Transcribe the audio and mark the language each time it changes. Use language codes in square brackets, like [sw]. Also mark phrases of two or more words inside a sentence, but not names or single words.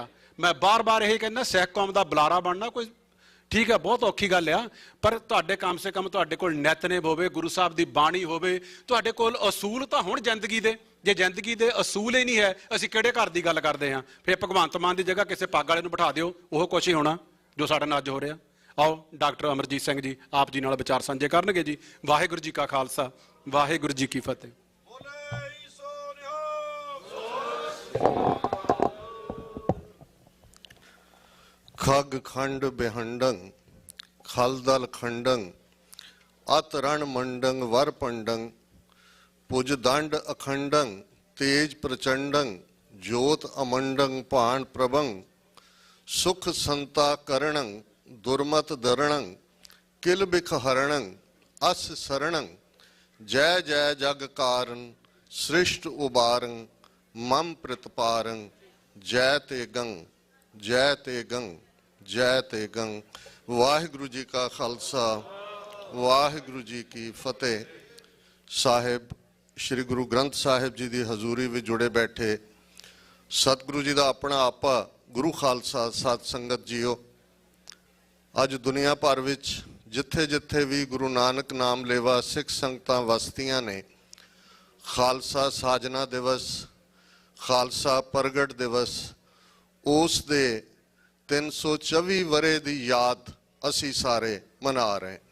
[pa] ਮੈਂ ਬਾਰ-ਬਾਰ ਇਹ ਕਹਿੰਦਾ, ਸਿੱਖ ਕੌਮ ਦਾ ਬੁਲਾਰਾ ਬਣਨਾ ਕੋਈ ਠੀਕ ਹੈ, ਬਹੁਤ ਔਖੀ ਗੱਲ ਆ, ਪਰ ਤੁਹਾਡੇ [hi] कम से कम [pa] ਤੁਹਾਡੇ ਕੋਲ ਨਿਤਨੇਮ ਹੋਵੇ, ਗੁਰੂ ਸਾਹਿਬ ਦੀ ਬਾਣੀ ਹੋਵੇ, ਤੁਹਾਡੇ ਕੋਲ ਅਸੂਲ ਤਾਂ ਹੁਣ ਜ਼ਿੰਦਗੀ ਦੇ। ਜੇ ਜ਼ਿੰਦਗੀ ਦੇ ਅਸੂਲ ਹੀ ਨਹੀਂ ਹੈ, ਅਸੀਂ ਕਿਹੜੇ ਘਰ ਦੀ ਗੱਲ ਕਰਦੇ ਹਾਂ। ਫਿਰ ਭਗਵੰਤ ਮਾਨ ਦੀ ਜਗ੍ਹਾ ਕਿਸੇ ਪੱਗ ਵਾਲੇ ਨੂੰ ਬਿਠਾ ਦਿਓ, ਉਹ ਕੁਛ ਹੀ ਹੋਣਾ ਜੋ ਸਾਡੇ ਨਾਲ ਅੱਜ ਹੋ ਰਿਹਾ। ਆਓ ਡਾਕਟਰ ਅਮਰਜੀਤ ਸਿੰਘ ਜੀ ਆਪ ਜੀ ਨਾਲ ਵਿਚਾਰ ਸਾਂਝੇ ਕਰਨਗੇ ਜੀ। ਵਾਹਿਗੁਰੂ ਜੀ ਕਾ ਖਾਲਸਾ, ਵਾਹਿਗੁਰੂ ਜੀ ਕੀ ਫਤਿਹ। [bra] खग खंड बेहंडंग खलदल खंडंग अत रण मंडंग वर पंडंग पुज दंड अखंडंग तेज प्रचंडंग ज्योत अमंडंग पाण प्रभंग सुख संता करणंग दुर्मत दरणंग किल बिख हरणंग अस शरणंग जय जय जग कारण सृष्ट उबारंग मम प्रतिपारंग जय ते गंग जय ते गंग जय ते गंग। [pa] ਵਾਹਿਗੁਰੂ ਜੀ ਕਾ ਖਾਲਸਾ, ਵਾਹਿਗੁਰੂ ਜੀ ਕੀ ਫਤਿਹ। ਸਾਹਿਬ ਸ੍ਰੀ ਗੁਰੂ ਗ੍ਰੰਥ ਸਾਹਿਬ ਜੀ ਕੀ ਹਜ਼ੂਰੀ ਮੇਂ ਜੁੜੇ ਬੈਠੇ ਸਤਿਗੁਰੂ ਜੀ ਕਾ ਅਪਣਾ ਆਪਾ ਗੁਰੂ ਖਾਲਸਾ ਸਤ ਸੰਗਤ ਜੀਓ, ਅੱਜ ਦੁਨੀਆ ਭਰ ਵਿਚ ਜਿੱਥੇ ਜਿੱਥੇ ਭੀ ਗੁਰੂ ਨਾਨਕ ਨਾਮ ਲੇਵਾ ਸਿੱਖ ਸੰਗਤਾਂ ਵਸਦੀਆਂ ਨੇ, ਖਾਲਸਾ ਸਾਜਨਾ ਦਿਵਸ, ਖਾਲਸਾ ਪ੍ਰਗਟ ਦਿਵਸ, ਉਸ ਦੇ 324 ਵਰ੍ਹੇ ਦੀ ਯਾਦ ਅਸੀਂ ਸਾਰੇ ਮਨਾ ਰਹੇ।